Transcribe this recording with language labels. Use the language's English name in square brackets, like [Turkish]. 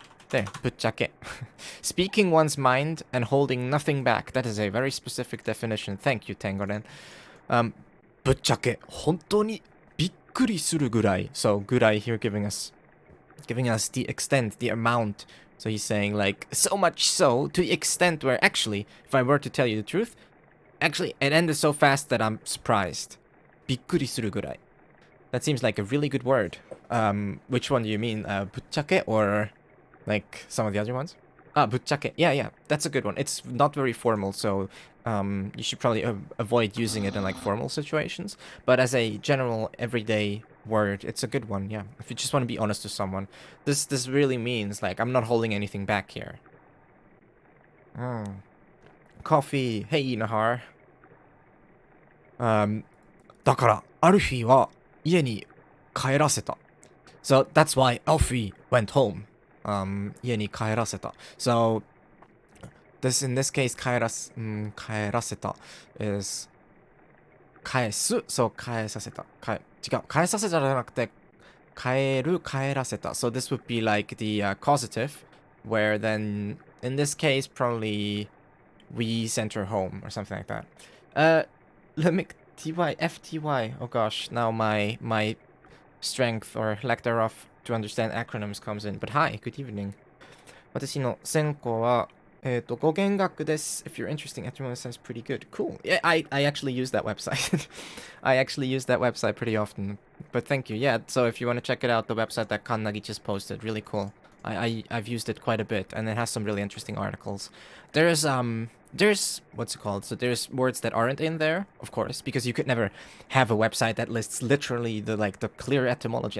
[English] There, ぶっちゃけ Speaking one's mind and holding nothing back. That is a very specific definition. Thank you, Tengoren. [Japanese] ぶっちゃけ本当にびっくりするぐらい. [English] So, ぐらい here giving us the extent, the amount. So he's saying like, so much so, to the extent where actually, if I were to tell you the truth, actually it ended so fast that I'm surprised. [Japanese] びっくりするぐらい. [English] That seems like a really good word. Which one do you mean? ぶっちゃけ or like some of the other ones? ぶっちゃけ.Yeah, that's a good one. It's not very formal, so you should probably avoid using it in like formal situations. But as a general everyday word, it's a good one, yeah. If you just want to be honest with someone. This really means like I'm not holding anything back here. Coffee. Hey, Nahar. [Japanese] だからアルフィーは家に帰らせた. [English] So that's why Alfie went home. [Japanese] 家に帰らせた. [English] So in this case 帰らせた is 返す. [Japanese] So 返させた.違う。返させたじゃなくて帰らせた. [English] So this would be like the causative, where then in this case probably we sent her home or something like that. Let me FTY. Oh gosh, now my strength or lack thereof to understand acronyms comes in. But hi, good evening. [Japanese] 私の専攻は語源学です. [English] If you're interested, everyone sounds pretty good. Cool. Yeah, I actually use that website. I actually use that website pretty often. But thank you. Yeah, so if you want to check it out, the website that Kannagi just posted, really cool. I've used it quite a bit, and it has some really interesting articles. There's what's it called? So there's words that aren't in there, of course, because you could never have a website that lists literally the clear etymology.